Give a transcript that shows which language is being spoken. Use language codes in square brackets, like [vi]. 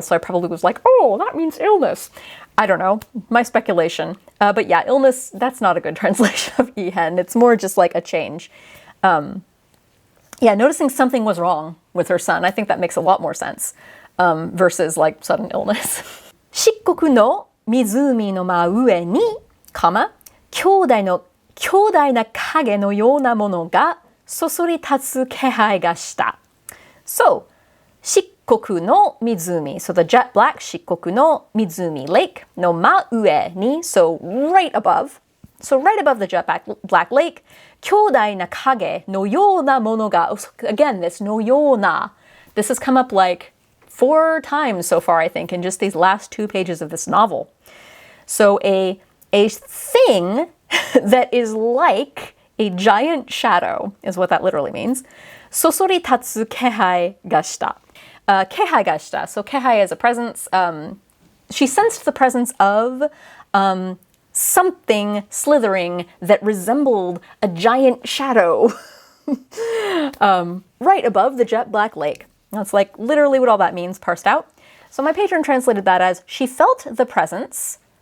[en] So I probably was like, oh, that means illness. I don't know, my speculation. But yeah, illness, that's not a good translation of Ihan. It's more just like a change. Yeah, noticing something was wrong with her son. I think that makes a lot more sense versus like sudden illness. [ja] 漆黒の湖の真上に、兄弟な影のようなものがそそり立つ気配がした。 [en] So, [ja] 漆黒の湖, [en] so the jet black [ja] 漆黒の湖 [en] lake [ja] の真上に, [en] so right above. So right above the jet black lake, [ja] 兄弟な影のようなものが, [en] again, this [ja] のような, [en] this has come up like 4 times so far, I think, in just these last 2 pages of this novel. So a thing that is like a giant shadow is what that literally means. [ja] そそり立つ気配がした. 気配がした. [en] So 気配is a presence. She sensed the presence of something slithering that resembled a giant shadow right above the jet black lake. That's like literally what all that means, parsed out. So my patron translated that as, she felt the presence.